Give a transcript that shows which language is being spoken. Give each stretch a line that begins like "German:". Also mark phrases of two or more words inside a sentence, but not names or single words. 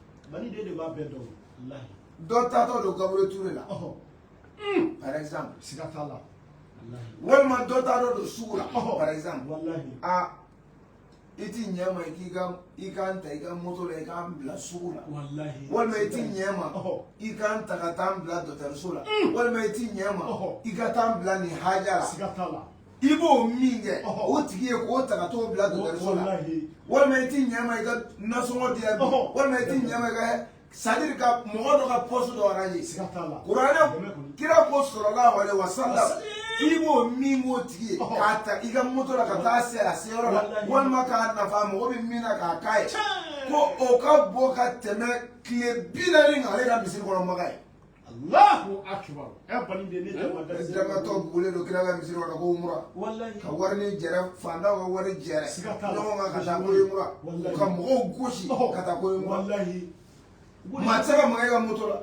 Bambara: dɔ tatɔ don Gabriel Touré la
French: par exemple
Bambara: walima dɔ tatɔ don sugu la
French: par exemple
Bambara: a i tɛ ɲɛ ma i ka n ta i ka moto la i ka n bila sugu la walima i tɛ ɲɛ ma i ka n ta ka taa n bila dɔgɔtɔrɔso la walima i tɛ ɲɛ ma i ka taa n bila nin haja la i b'o min kɛ o tigi ye k'o ta ka t'o bila dɔgɔtɔrɔso la walima i tɛ ɲɛ ma i ka nasɔngɔ di yan bi walima i tɛ ɲɛ ma i ka c'est-à-dire ka mɔgɔ dɔ ka poste dɔ arrange kuranɛ kira ko
Arabic: صلى الله عليه وسلم
Bambara: k'i b'o min b'o tigi ye k'a ta i ka moto la ka taa se a seyɔrɔ la walima k'a nafa mɔgɔ bɛ min na k'a k'a ye ko o ka bɔ ka tɛmɛ tile 40 kan ale ka misiri kɔnɔ maga ye
Arabic: الله أكبر
Bambara: damatɔ bugulen don kira ka misiri kɔnɔ ko mura ka wari ni jɛrɛ fandaw ka wari jɛrɛ ɲɔgɔn kan ka taa ko mura ka mɔgɔw gosi ka taa ko mura maa tɛ se ka maga i ka moto la